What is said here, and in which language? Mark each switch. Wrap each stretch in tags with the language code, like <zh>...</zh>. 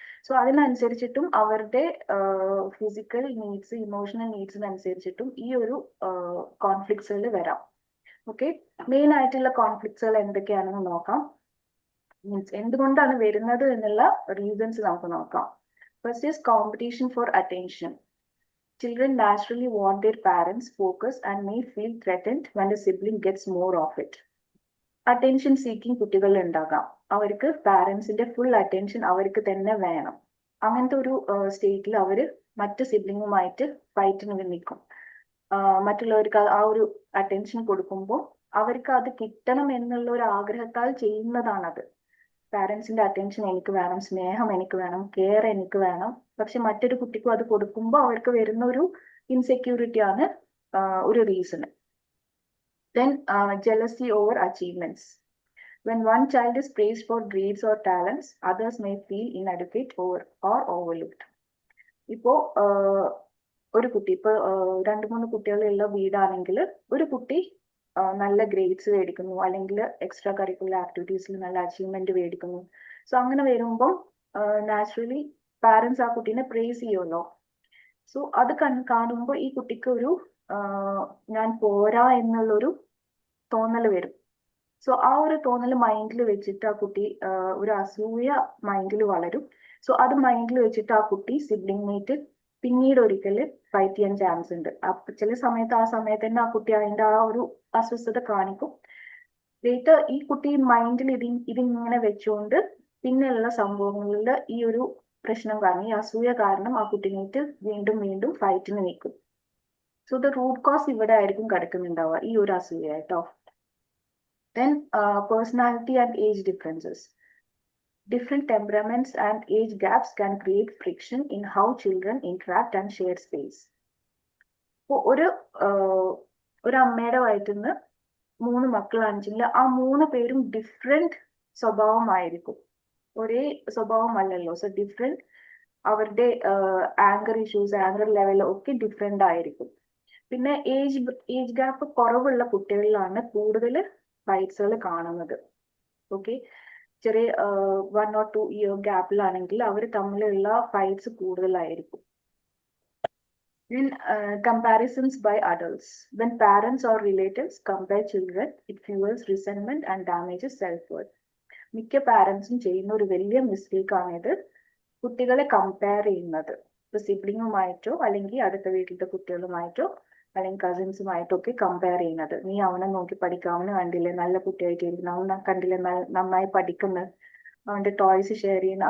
<ml>So അതിനനുസരിച്ചിട്ടും അവരുടെ physical needs, emotional നീഡ്സിനനുസരിച്ചിട്ടും ഈ ഒരു കോൺഫ്ലിക്ട്സുകൾ വരാം. ഓക്കെ, മെയിൻ ആയിട്ടുള്ള കോൺഫ്ലിക്ട്സുകൾ എന്തൊക്കെയാണെന്ന് നോക്കാം. മീൻസ് എന്തുകൊണ്ടാണ് വരുന്നത് എന്നുള്ള റീസൺസ് നമുക്ക് നോക്കാം.</ml> <en>First is competition for attention. Children naturally want their parents' focus and may feel threatened when the sibling gets more of it.</en> <ml>Attention seeking കുട്ടികൾ ഉണ്ടാകാം. അവർക്ക് പാരന്റ്സിന്റെ ഫുൾ അറ്റൻഷൻ അവർക്ക് തന്നെ വേണം. അങ്ങനത്തെ ഒരു സ്റ്റേറ്റിൽ അവർ മറ്റ് സിബ്ലിങ്ങുമായിട്ട് ഫൈറ്റിന് നിൽക്കും. മറ്റുള്ളവർക്ക് ആ ഒരു അറ്റൻഷൻ കൊടുക്കുമ്പോൾ അവർക്ക് അത് കിട്ടണം എന്നുള്ള ഒരു ആഗ്രഹത്താൽ ചെയ്യുന്നതാണത്. പാരന്റ്സിന്റെ അറ്റൻഷൻ എനിക്ക് വേണം, സ്നേഹം എനിക്ക് വേണം, കെയർ എനിക്ക് വേണം. പക്ഷെ മറ്റൊരു കുട്ടിക്കും അത് കൊടുക്കുമ്പോൾ അവർക്ക് വരുന്ന ഒരു ഇൻസെക്യൂരിറ്റി ആണ് ഒരു reason.</ml> <en>Then jealousy over achievements. When one child is praised for grades or talents, others may feel inadequate or overlooked.</en> <ml>ഇപ്പോ ഒരു കുട്ടി ഇപ്പൊ 2-3 കുട്ടികളുള്ള വീടാണെങ്കിൽ ഒരു കുട്ടി നല്ല ഗ്രേഡ്സ് മേടിക്കുന്നു, അല്ലെങ്കിൽ എക്സ്ട്രാ കരിക്കുലർ ആക്ടിവിറ്റീസിൽ നല്ല അച്ചീവ്മെന്റ് മേടിക്കുന്നു. സോ അങ്ങനെ വരുമ്പം നാച്ചുറലി പാരന്റ്സ് ആ കുട്ടീനെ പ്രേസ് ചെയ്യുമല്ലോ. സോ അത് കാണുമ്പോൾ ഈ കുട്ടിക്ക് ഒരു ഞാൻ പോരാ എന്നുള്ളൊരു തോന്നൽ വരും. സോ ആ ഒരു തോന്നൽ മൈൻഡിൽ വെച്ചിട്ട് ആ കുട്ടി ഒരു അസൂയ മൈൻഡിൽ വളരും. സോ അത് മൈൻഡിൽ വെച്ചിട്ട് ആ കുട്ടി സിബ്ലിംഗായിട്ട് പിന്നീട് ഒരിക്കൽ ഫൈറ്റ് ചെയ്യാൻ ചാൻസ് ഉണ്ട്. ചില സമയത്ത് ആ സമയത്ത് തന്നെ ആ കുട്ടി അതിന്റെ ആ ഒരു അസ്വസ്ഥത കാണിക്കും. ഈ കുട്ടി മൈൻഡിൽ ഇതിങ്ങനെ വെച്ചുകൊണ്ട് പിന്നെയുള്ള സംഭവങ്ങളിൽ ഈ ഒരു പ്രശ്നം കാരണം, ഈ അസൂയ കാരണം ആ കുട്ടീനായിട്ട് വീണ്ടും വീണ്ടും ഫൈറ്റിന് നിൽക്കും.</ml> <en>so the root cause</en> <ml>ഇവിടെ ആയിരിക്കും കിടക്കുന്നുണ്ടാവുക, ഈ ഒരു അസൂയ കേട്ടോ.</ml> <en>Then personality and age differences. Different temperaments and age gaps can create friction in how children interact and share space.</en> <ml>ഒരു അമ്മയുടെ വയറ്റിന്ന് 3 മക്കളാണെന്നുവെച്ചെങ്കിൽ ആ 3 പേരും ഡിഫറെന്റ് സ്വഭാവമായിരിക്കും, ഒരേ സ്വഭാവമല്ലല്ലോ. സോ ഡിഫറെന്റ് അവരുടെ ആങ്കർ ഇഷ്യൂസ്, ആങ്കർ ലെവൽ ഒക്കെ ഡിഫറെന്റ് ആയിരിക്കും. പിന്നെ ഏജ് ഗ്യാപ്പ് കുറവുള്ള കുട്ടികളിലാണ് കൂടുതൽ ഫൈറ്റ്സുകൾ കാണുന്നത്. ഓക്കെ, ചെറിയ 1 or 2 ഇയർ ഗ്യാപ്പിലാണെങ്കിൽ അവർ തമ്മിലുള്ള ഫൈറ്റ്സ് കൂടുതലായിരിക്കും.</ml> <en>Comparisons by adults. When parents or relatives compare children, it fuels resentment and damages self-worth.</en> <ml>മിക്ക പാരന്റ്സും ചെയ്യുന്ന ഒരു വലിയ മിസ്റ്റേക്ക് ആണിത്, കുട്ടികളെ കമ്പയർ ചെയ്യുന്നത്. ഇപ്പൊ സിബ്ലിങ്ങുമായിട്ടോ അല്ലെങ്കിൽ അടുത്ത വീട്ടിലത്തെ കുട്ടികളുമായിട്ടോ അല്ലെങ്കിൽ കസിൻസുമായിട്ടൊക്കെ കമ്പയർ ചെയ്യുന്നത്. നീ അവനെ നോക്കി പഠിക്കുക, അവന് കണ്ടില്ലേ നല്ല കുട്ടിയായിട്ടിരിക്കുന്നു, അവനെ കണ്ടില്ലേ നന്നായി പഠിക്കുന്നത്, അവന്റെ ടോയ്സ് ഷെയർ ചെയ്യുന്നു.</ml>